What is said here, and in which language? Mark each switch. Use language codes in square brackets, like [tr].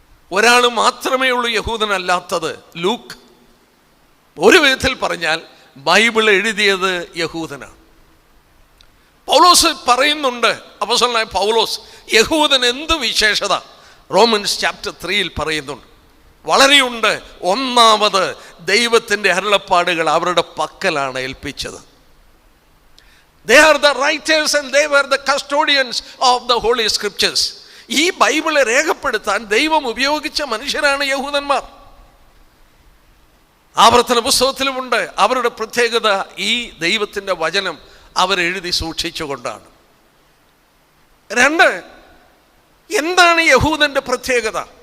[ml] ഒരാൾ മാത്രമേ ഉള്ളൂ യഹൂദനല്ലാത്തത്, ലൂക്ക്. ഒരു വിധത്തിൽ പറഞ്ഞാൽ ബൈബിൾ എഴുതിയത് യഹൂദനാണ്. പൗലോസ് പറയുന്നുണ്ട്, അപ്പോസ്തലനായ പൗലോസ്, യഹൂദൻ എന്ത് വിശേഷത റോമൻസ് ചാപ്റ്റർ 3 പറയുന്നുണ്ട്. വളരെയുണ്ട്. ഒന്നാമത് ദൈവത്തിൻ്റെ അരുളപ്പാടുകൾ അവരുടെ പക്കലാണ് ഏൽപ്പിച്ചത്. [en] They are the writers and they were the custodians of the holy scriptures. [ml] ഈ ബൈബിളെ രേഖപ്പെടുത്താൻ ദൈവം ഉപയോഗിച്ച മനുഷ്യരാണ് യഹൂദന്മാർ. ആവർത്തന പുസ്തകത്തിലുമുണ്ട് അവരുടെ പ്രത്യേകത. ഈ ദൈവത്തിൻ്റെ വചനം അവരെഴുതി സൂക്ഷിച്ചുകൊണ്ടാണ്. 2, എന്താണ് യഹൂദൻ്റെ പ്രത്യേകത?